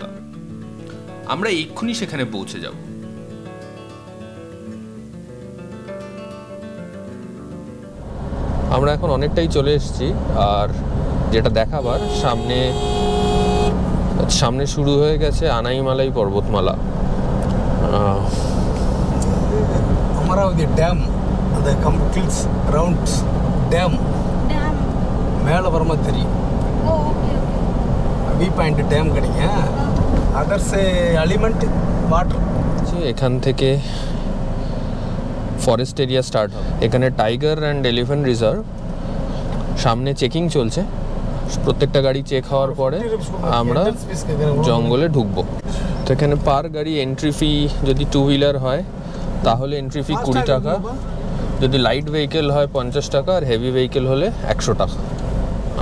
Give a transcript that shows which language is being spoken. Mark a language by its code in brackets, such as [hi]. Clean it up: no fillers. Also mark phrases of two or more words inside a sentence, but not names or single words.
[bn] আমরা এক্ষুনি সেখানে পৌঁছে যাব। আমরা এখন অনেকটাই চলে এসেছি, আর যেটা দেখাবার, সামনে শুরু হয়ে গেছে আনাইমালাই পর্বতমালা। [en] Amaravati Dam, the complete round dam. [ta] மேலே வரும்போது தெரியும். [en] V point dam [ta] கிடைக்கும். [en] others element water. [bn] এখান থেকে [en] forest area [bn] স্টার্ট হবে। এখানে [en] tiger and elephant reserve. [bn] সামনে চেকিং চলছে, প্রত্যেকটা গাড়ি চেক হওয়ার পরে আমরা জঙ্গলে ঢুকবো। তো এখানে পার গাড়ি [en] entry fee, [bn] যদি 2 হুইলার হয় তাহলে [en] entry fee [bn] 20 টাকা, যদি [en] light vehicle [bn] হয় 50 টাকা, আর [en] heavy vehicle [bn] হলে 100 টাকা।